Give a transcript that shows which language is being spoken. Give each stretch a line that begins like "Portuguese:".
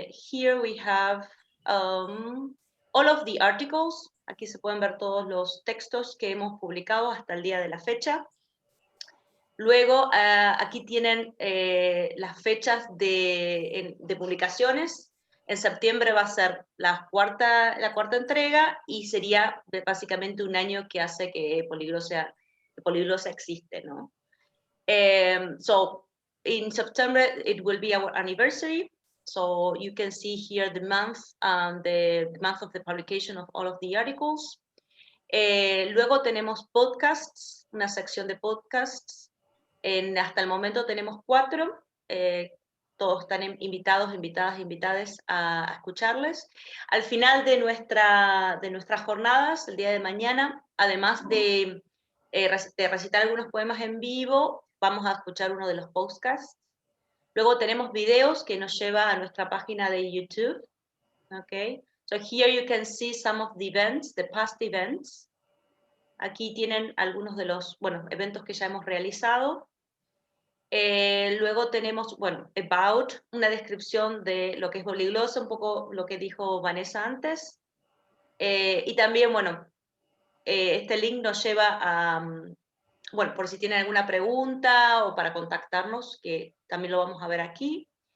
English: Here we have all of the articles.
Spanish: Aquí se pueden ver todos los textos que hemos publicado hasta el día de la fecha. Luego, aquí tienen las fechas de publicaciones. En septiembre va a ser la cuarta entrega y sería básicamente un año que hace que Polyglossa existe, ¿no?
English: So, in September, it will be our anniversary. So you can see here the month of the publication of all of the articles.
Spanish: Luego tenemos podcasts, una sección de podcasts. Hasta el momento tenemos 4. Todos están invitadas a escucharles. Al final de nuestras jornadas, el día de mañana, además de recitar algunos poemas en vivo, vamos a escuchar uno de los podcasts. Luego tenemos videos que nos lleva a nuestra página de YouTube.
English: Okay. So here you can see some of the events, the past events.
Spanish: Aquí tienen algunos de los, eventos que ya hemos realizado. Luego tenemos, about, una descripción de lo que es Polyglossa, un poco lo que dijo Vanessa antes. Y también, este link nos lleva a, por si tienen alguna pregunta o para contactarnos, que también lo vamos a ver aquí.